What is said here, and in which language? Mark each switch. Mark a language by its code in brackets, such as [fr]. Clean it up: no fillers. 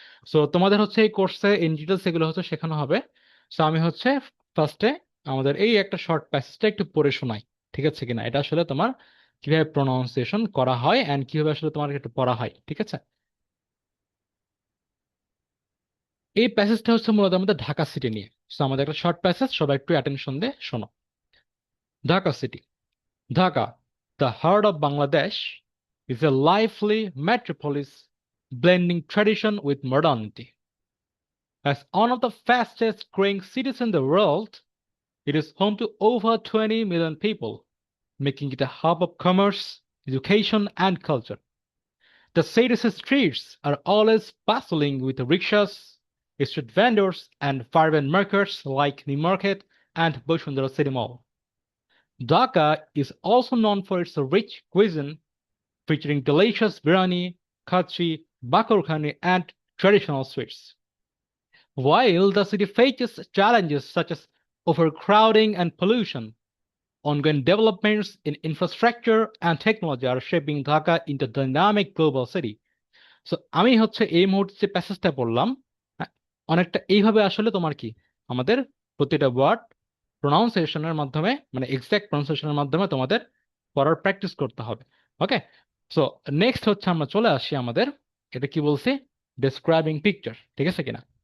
[bn] So তোমাদের হচ্ছে এই কোর্সে ইন ডিটেলস এগুলো হচ্ছে শেখানো হবে। সো আমি হচ্ছে ফার্স্টে আমাদের এই একটা শর্ট প্যাসেজটা একটু পড়ে শোনাই, ঠিক আছে কিনা, এটা আসলে তোমার কিভাবে প্রোনাউন্সিয়েশন করা হয় এন্ড কিভাবে আসলে তোমার একটু পড়া হয়, ঠিক আছে? এই প্যাসেজটা হচ্ছে মূলত আমাদের ঢাকা সিটি নিয়ে। সো আমাদের একটা শর্ট প্যাসেজ, সবাই একটু অ্যাটেনশন দিয়ে শোনো। Dhaka city. [en] Dhaka, the heart of Bangladesh, is a lively metropolis blending tradition with modernity. As one of the fastest growing cities in the world, it is home to over 20 million people, making it a hub of commerce, education, and culture. The city's streets are always bustling with rickshaws, street vendors, and vibrant markets like the market and Bashundara City Mall. Dhaka is also known for its rich cuisine featuring delicious biryani, khachi, bakor khani, and traditional sweets. While the city faces challenges such as overcrowding and pollution, ongoing developments in infrastructure and technology are shaping Dhaka into a dynamic global city. [bn] So আমি হচ্ছে এই মুহূর্তে যে প্যাসেজটা পড়লাম, হ্যাঁ, অনেকটা এইভাবে আসলে তোমার কি আমাদের প্রতিটা ওয়ার্ড প্রোনাউন্সিয়েশনের মাধ্যমে, মানে এক্সাক্ট প্রোনাউন্সিয়েশনের মাধ্যমে তোমাদের পড়ার প্র্যাকটিস করতে হবে। ওকে। সো নেক্সট হচ্ছে আমরা চলে আসি আমাদের, এটা কি বলছি, ডেসক্রাইবিং পিকচার, ঠিক আছে কিনা?